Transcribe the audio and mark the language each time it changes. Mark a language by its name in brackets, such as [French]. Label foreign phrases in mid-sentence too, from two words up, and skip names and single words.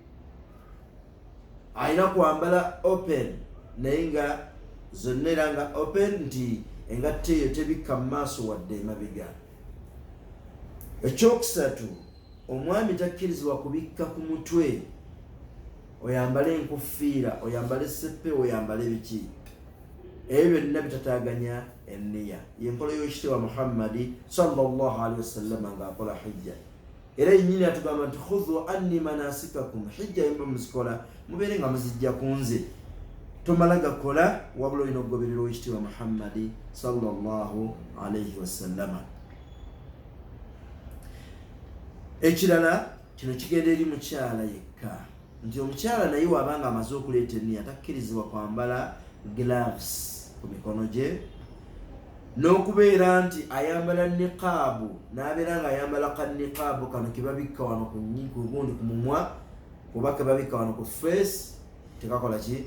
[Ganda] Alina kwambala open naye nga zonna era nga open, nti engatto eyo tebikka mu maaso wadde emabega. Ekyokusatu, omwami takkirizibwa kubikka ku mutwe, oyambale enkufiira, oyambale seppe, oyambale biki. Ebyo byonna bitataaganya enniya. Y'enkola y'ekitiibwa Muhammadi [Arabic] صلى الله عليه وسلم [Ganda] ng'akola hijja. Era yennyini atugamba nti [Arabic] خذوا عني مناسككم, [Ganda] hijja yemba muzikola mubeere nga muzijja ku nze, tomala gakola wabula olina okugoberera owekitiibwa Muhammadi [Arabic] صلى الله عليه وسلم. [Ganda] Ekirala, kino kigenda eri mukyala yekka, nti omukyala naye wabanga amaze okuleeta enniya takkirizibwa kwambala gloves ku mikono gye, n'okubeera nti ayambala niqaabu n'abeera nga ayambala ka niqaabu kano kebabikka wano ku gundi ku mumwa oba kebabikka wano ku face, tekakola ki?